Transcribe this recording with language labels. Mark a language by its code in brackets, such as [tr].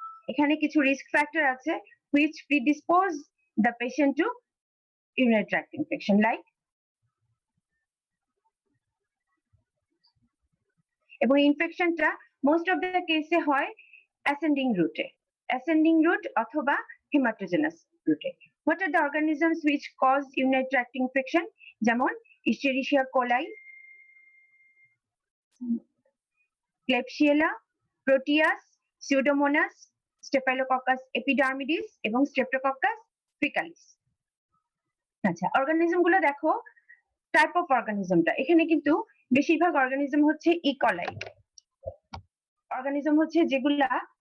[bn] এখানে কিছু risk factor আছে [en] which predispose the patient to urinary tract infection, [bn] like, এবং ইনফেকশনটা মোস্ট অফ দ্য কেসে হয় অ্যাসেন্ডিং রুট অথবা হেমাটোজেনাস রুটে। [en] What are the organisms which cause urinary tract infection? [bn] যেমন ইস্টেরিশিয়া কোলাই, ক্লেবশিয়েলা, প্রোটিয়াস, সিউডোমোনাস, স্টেফাইলোকক্কাস এপিডার্মিডিস এবং স্ট্রেপ্টোকক্কাস ফিকালিস। আচ্ছা, অর্গানিজম গুলো দেখো, টাইপ অফ অর্গানিজমটা এখানে কিন্তু বেশিরভাগ অর্গানিজম হচ্ছে ইকলাই অর্গানিজম, হচ্ছে যেগুলা